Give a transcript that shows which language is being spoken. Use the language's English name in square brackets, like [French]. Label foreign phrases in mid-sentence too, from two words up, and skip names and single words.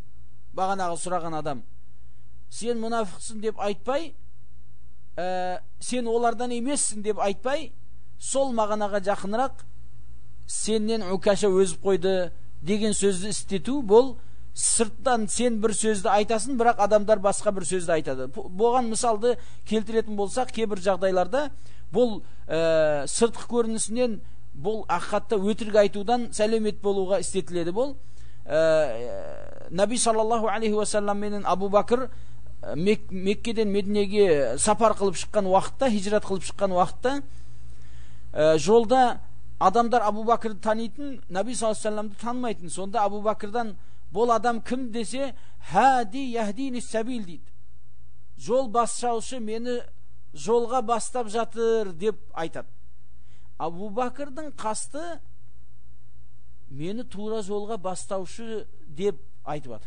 [Kazakh] Бағанағы сұраған адам сен мұнафықсың деп айтпай, сен олардан емессің деп айтпай, сол мағанаға жақынырақ сеннен Укаша өзіп қойды деген сөзді істету. Бұл сырттан сен бір сөзді айтасың, бірақ адамдар басқа бір сөзді айтады. Бұған мысалды келтіретін болсақ, кейбір жағдайларда бұл сыртқы көрінісінен бұл ақиқатта өтірік айтудан сәлемет болуға істетіледі. Бұл [Arabic] النبي صلى الله عليه وسلم [Kazakh] менен Абу Бакр Меккеден Мединеге сапар қылып шыққан уақытта, хижрат қылып шыққан уақытта, жолда адамдар Абу Бакрды танитын, [Arabic] النبي صلى الله عليه وسلم [Kazakh] танымайтын. Сонда Абу Бакрдан бұл адам кім десе, [Arabic] هادٍ يهديني السبيل [Kazakh] дейді. Жол басшаушы мені жолға бастап жатыр деп айтады. Абу Бакрдың қасты мені тура жолға бастаушы деп айтып жатыр.